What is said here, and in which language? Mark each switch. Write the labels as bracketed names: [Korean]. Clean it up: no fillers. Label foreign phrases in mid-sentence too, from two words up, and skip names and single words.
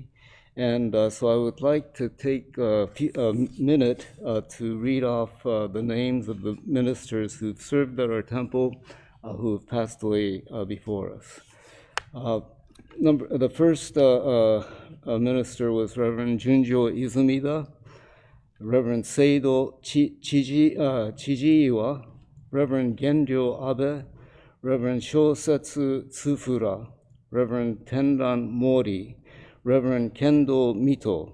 [English] And so I would like to take a minute to read off the names of the ministers who've served at our temple, who have passed away before us. The first minister was Reverend Junjo Izumida, Reverend Seido Chijiiwa, Reverend Genryo Abe, Reverend Shosetsu Tsufura, Reverend Tenran Mori, Reverend Kendo Mito,